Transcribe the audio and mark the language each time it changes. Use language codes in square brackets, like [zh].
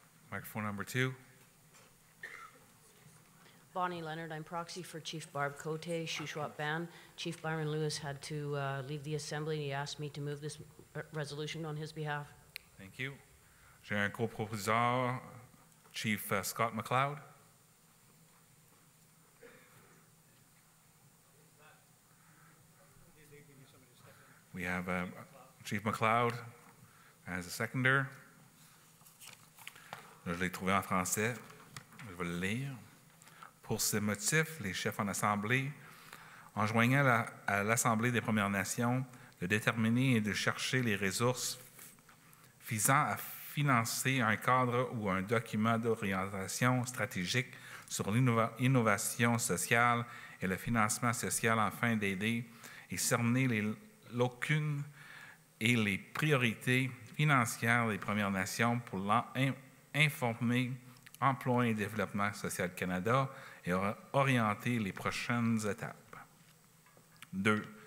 [en] Microphone number 2. Bonnie Leonard, I'm proxy for Chief Barb Cote, Shuswap Ban. Chief Byron Lewis had to leave the assembly, and he asked me to move this resolution on his behalf. Thank you. [fr] J'ai un copropositeur, Chief Scott McLeod. [en] We have Chief McLeod as a seconder. [fr] Je l'ai trouvé en français. Je vais le lire. Pour ce motif, les chefs en Assemblée, enjoignant à l'Assemblée des Premières Nations de déterminer et de chercher les ressources visant à financer un cadre ou un document d'orientation stratégique sur l'innovation sociale et le financement social afin d'aider et cerner les lacunes et les priorités financières des Premières Nations pour informer Emploi et Développement social Canada et orienter les prochaines étapes. 2.